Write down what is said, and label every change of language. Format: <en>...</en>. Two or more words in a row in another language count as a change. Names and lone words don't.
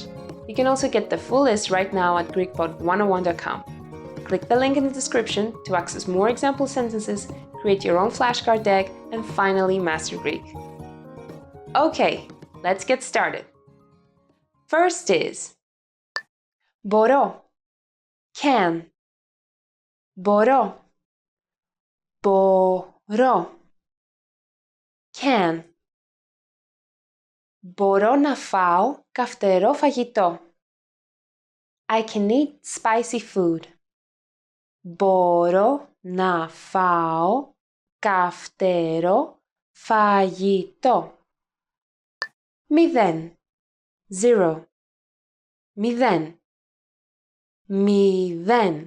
<en>You can also get the full list right now at GreekPod101.com. Click the link in the description to access more example sentences, create your own flashcard deck, and finally master Greek. Okay, let's get started. First is μπορώ, can,</en> <el>μπορώ, μπορώ,</el> <en>can.</en> <el>Μπορώ να φάω καυτερό φαγητό.</el> <en>I can eat spicy food.</en> <el>Μπορώ να φάω καυτερό φαγητό. Μηδέν. Zero. Μηδέν. Μηδέν.</el>